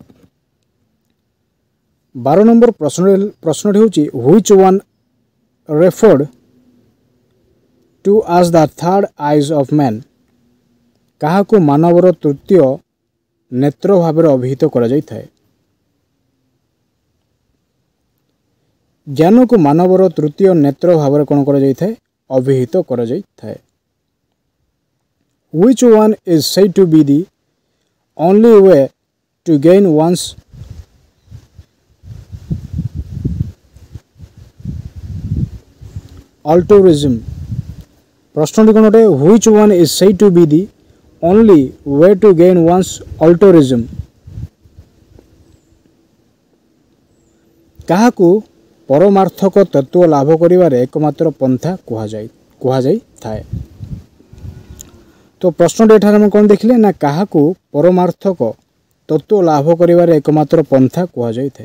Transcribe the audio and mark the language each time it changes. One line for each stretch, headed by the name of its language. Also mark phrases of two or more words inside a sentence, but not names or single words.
Odia: 12 ନମ୍ବର ପ୍ରଶ୍ନଟି ହେଉଛି
English: which one referred to as the third eyes of man?
Odia: କାହାକୁ ମାନବର ତୃତୀୟ ନେତ୍ର ଭାବରେ ଅଭିହିତ କରାଯାଇଥାଏ? ଜ୍ଞାନକୁ ମାନବର ତୃତୀୟ ନେତ୍ର ଭାବରେ କ'ଣ କରାଯାଇଥାଏ? ଅଭିହିତ କରାଯାଇଥାଏ।
English: Which one is said to be the only way to gain one's altruism?
Odia: ପ୍ରଶ୍ନଟି କ'ଣ ଅଟେ?
English: Which one is said to be the only way to gain one's altruism?
Odia: କାହାକୁ ପରମାର୍ଥକ ତତ୍ତ୍ୱ ଲାଭ କରିବାରେ ଏକମାତ୍ର ପନ୍ଥା କୁହାଯାଇଥାଏ? ତ ପ୍ରଶ୍ନଟି ଏଠାରେ ଆମେ କ'ଣ ଦେଖିଲେ ନା କାହାକୁ ପରମାର୍ଥକ ତତ୍ତ୍ୱ ଲାଭ କରିବାରେ ଏକମାତ୍ର ପନ୍ଥା କୁହାଯାଇଥାଏ?